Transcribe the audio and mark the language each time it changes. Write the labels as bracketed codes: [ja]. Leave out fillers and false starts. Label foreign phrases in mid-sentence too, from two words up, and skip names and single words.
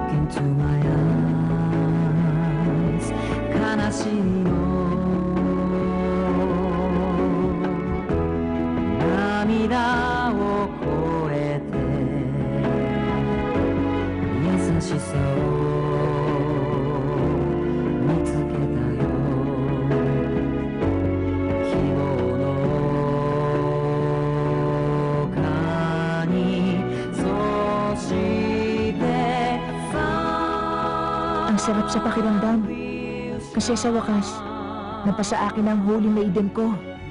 [en] to my eyes [ja] 悲しみの涙を越えて優しさを見つけたよ希望の丘にそして [tl] Ang sarap sa pakiramdam. Kasi sa wakas, napasa akin ang huling maiden ko.